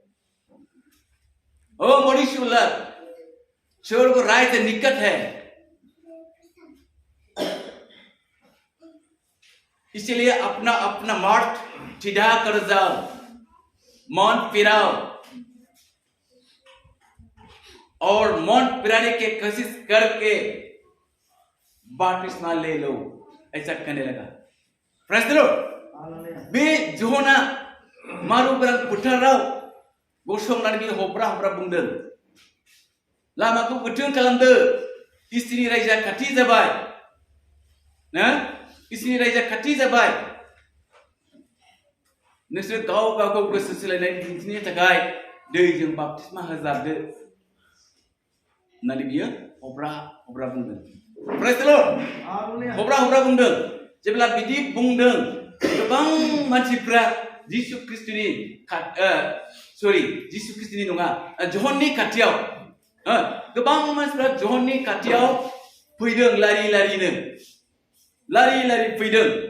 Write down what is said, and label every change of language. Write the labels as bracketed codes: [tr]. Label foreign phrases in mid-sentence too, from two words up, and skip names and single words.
[hi] ओ मनुष्य, स्वर्ग राज्य निकट है, इसलिए अपना अपना मार्ग सीधा कर जाओ, मन फिराओ और मन फिराने की कोशिश करके बपतिस्मा ले लो, ऐसा कहने लगा। [en] Praise the Lord. [brx] बे जॉना मारू बेराम फोथाराव गसंनानै हब्रा हब्रा बुंदों, लामाखौ गोथों खालामदो, इसोरनि रायजोआ खाथि जाबाय, इसोरनि रायजोआ खाथि जाबाय, नोंसोर गाव गावखौ गोसो सोलायनाय दिन्थिनो थाखाय दैजों बाप्तिस्मा होजादो होननानै बियो हब्रा हब्रा बुंदों। [en] Praise the Lord. [brx] हब्रा हब्रा बुंदों। जेब्ला बिदि बुंदों, गोबां मानसिफ्रा जिसु ख्रीष्टनि नङा, जॉननि खाथियाव गोबां मानसिफ्रा जॉननि खाथियाव फैदों, लारि लारि फैदों।